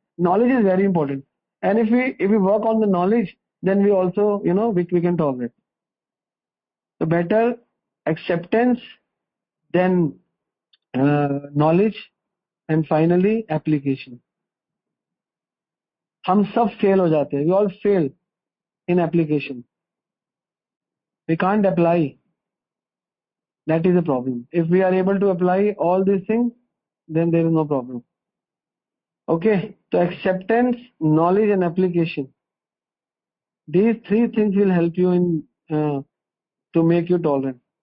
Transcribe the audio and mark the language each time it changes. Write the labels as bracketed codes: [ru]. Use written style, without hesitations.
[en] Knowledge is very important, and if we work on the knowledge, then we also we can tolerate. So better acceptance than knowledge, and finally application. [hi] हम सब fail हो जाते हैं. [en] We all fail in application. We can't apply. That is a problem. If we are able to apply all these things, then there is no problem. Okay, so acceptance, knowledge and application. These three things will help you in to make you tolerant.